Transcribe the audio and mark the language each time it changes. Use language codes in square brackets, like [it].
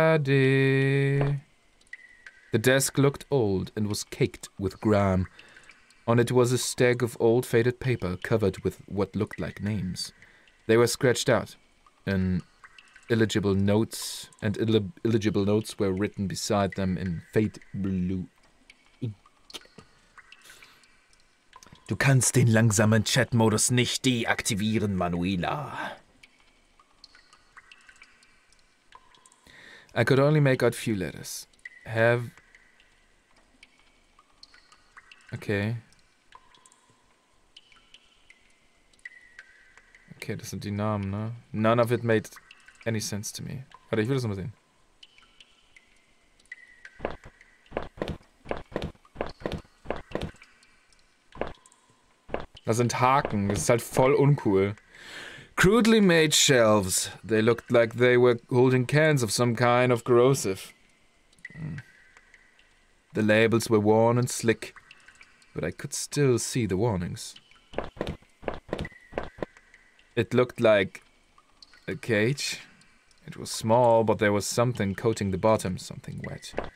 [en] Everybody. The desk looked old and was caked with grime. On it was a stack of old faded paper covered with what looked like names. They were scratched out, and illegible notes were written beside them in fade blue ink. [de] Du kannst den langsamen Chat-Modus nicht deaktivieren, Manuela. [en] I could only make out few letters. Okay. [de] Okay, das sind die Namen, ne? [en] None of it made any sense to me. [de] Warte, ich will das nochmal sehen. Das sind Haken, das ist halt voll uncool. [en] Crudely made shelves. They looked like they were holding cans of some kind of corrosive. The labels were worn and slick, but I could still see the warnings. It looked like a cage. It was small, but there was something coating the bottom, something wet.